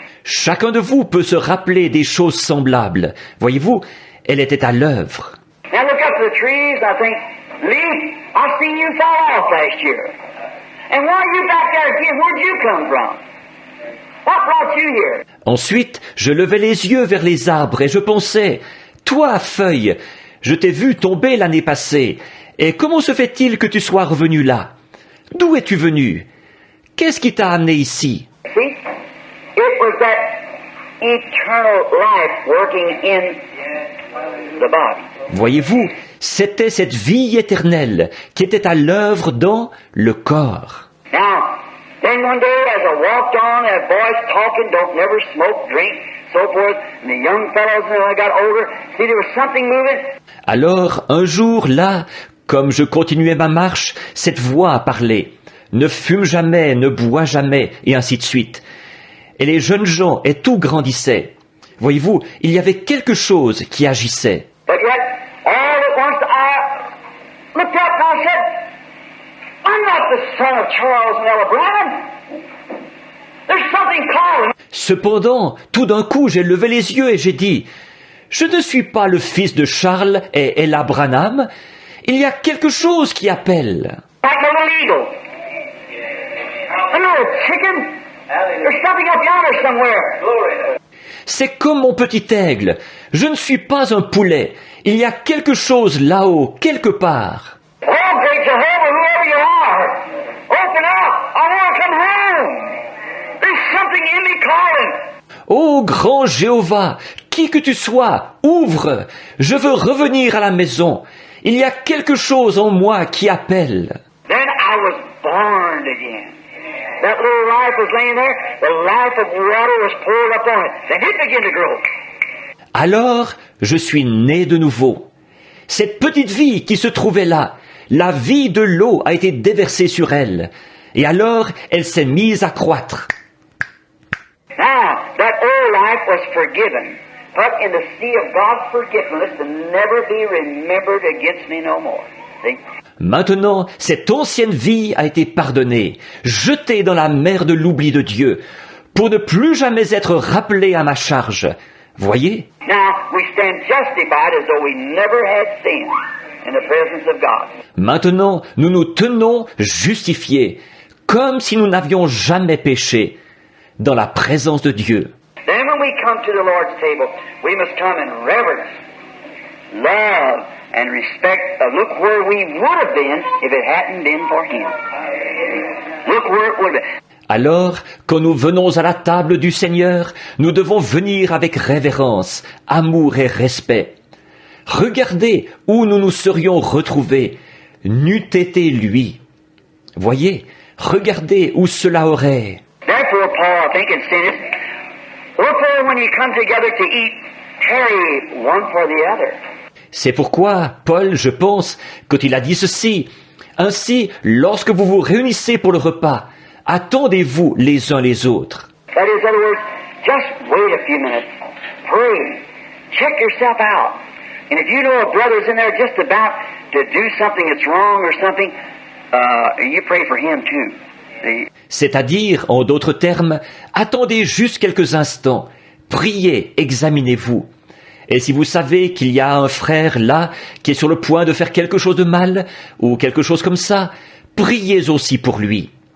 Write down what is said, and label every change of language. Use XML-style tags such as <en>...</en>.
<fr>Chacun de vous peut se rappeler des choses semblables. Voyez-vous, elle était à l'œuvre.</fr> <en>Now look up to the trees, I think, Lee, I seen you fall off last year. And why are you back there again? Where'd you come from? What brought you here?</en> <fr>Ensuite, je levai les yeux vers les arbres et je pensais, toi, feuille, je t'ai vu tomber l'année passée, et comment se fait-il que tu sois revenu là? D'où es-tu venu? Qu'est-ce qui t'a amené ici?</fr> <en>See? It was that eternal life working in the body.</en> <fr>Voyez-vous, c'était cette vie éternelle qui était à l'œuvre dans le corps.</fr> <en>Now, then one day as I walked on, that boys talking, don't never smoke, drink, so forth, and the young fellows, when I got older, see there was something moving.</en> <fr>Alors, un jour, là, comme je continuais ma marche, cette voix a parlé. Ne fume jamais, ne bois jamais, et ainsi de suite. Et les jeunes gens, et tout grandissait. Voyez-vous, il y avait quelque chose qui agissait.</fr> <en>But yet, all at once I looked up and I said, I'm not the son of Charles and Ella Branham. There's something calling.</en> <fr>Cependant, tout d'un coup, j'ai levé les yeux et j'ai dit, je ne suis pas le fils de Charles et Ella Branham. Il y a quelque chose qui appelle.</fr> <en>Like a little eagle. I'm not a chicken. There's something up yonder somewhere.</en> <fr>C'est comme mon petit aigle. Je ne suis pas un poulet. Il y a quelque chose là-haut, quelque part.</fr> <en>Oh, great Jehovah, whoever you are, open up. I want to come home. There's something in me calling.</en> <fr>Ô grand Jéhovah, qui que tu sois, ouvre. Je veux revenir à la maison. Il y a quelque chose en moi qui appelle.</fr> <en>Then I was born again. That little life was laying there. The life of water was poured up on it. Then it began to grow.</en> <fr>Alors, je suis né de nouveau. Cette petite vie qui se trouvait là, la vie de l'eau a été déversée sur elle. Et alors, elle s'est mise à croître.</fr> <en>Now, that old life was forgiven, put in the sea of God's forgiveness to never be remembered against me no more. See?</en> <fr>Maintenant, cette ancienne vie a été pardonnée, jetée dans la mer de l'oubli de Dieu, pour ne plus jamais être rappelée à ma charge. Voyez?</fr> <en>Now, we stand justified as though we never had sin in the presence of God.</en> <fr>Maintenant, nous nous tenons justifiés, comme si nous n'avions jamais péché, dans la présence de Dieu.</fr> <en>Then when we come to the Lord's table, we must come in reverence, love, and respect. Look where we would have been if it hadn't been for Him. Look where it would have been.</en> <fr>Alors, quand nous venons à la table du Seigneur, nous devons venir avec révérence, amour et respect. Regardez où nous nous serions retrouvés, n'eût été lui. Voyez, regardez où cela aurait.</fr> <en>Therefore, Paul, I think, had said this. Wherefore, when you come together to eat, tarry one for the other.</en> <fr>C'est pourquoi Paul, je pense, quand il a dit ceci, ainsi, lorsque vous vous réunissez pour le repas, attendez-vous les uns les autres.</fr> <en>That is, in other words, just wait a few minutes. Pray. Check yourself out. And if you know a brother's in there just about to do something that's wrong or something, you pray for him too. See?</en> <fr>C'est-à-dire, en d'autres termes, attendez juste quelques instants, priez, examinez-vous. Et si vous savez qu'il y a un frère là qui est sur le point de faire quelque chose de mal, ou quelque chose comme ça, priez aussi pour lui.</fr>